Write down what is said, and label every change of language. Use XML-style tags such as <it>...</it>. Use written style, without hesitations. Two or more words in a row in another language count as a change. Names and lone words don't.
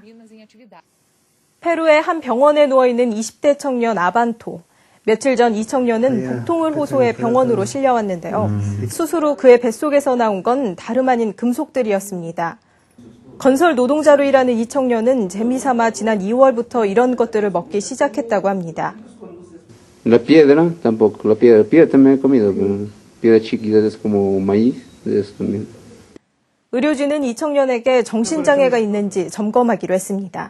<ko>페루의 한 병원에 누워있는 20대 청년 아반토. 며칠 전 이 청년은 복통을 호소해 병원으로 실려왔는데요. 수술 후 그의 뱃속에서 나온 건 다름 아닌 금속들이었습니다. 건설 노동자로 일하는 이 청년은 재미삼아 지난 2월부터 이런 것들을 먹기 시작했다고 합니다.</ko> <es>La piedra tampoco, la piedra también he comido, piedra chiquita como maíz, de eso también.</es> <ko>의료진은 이 청년에게 정신장애가 있는지 점검하기로 했습니다.</ko>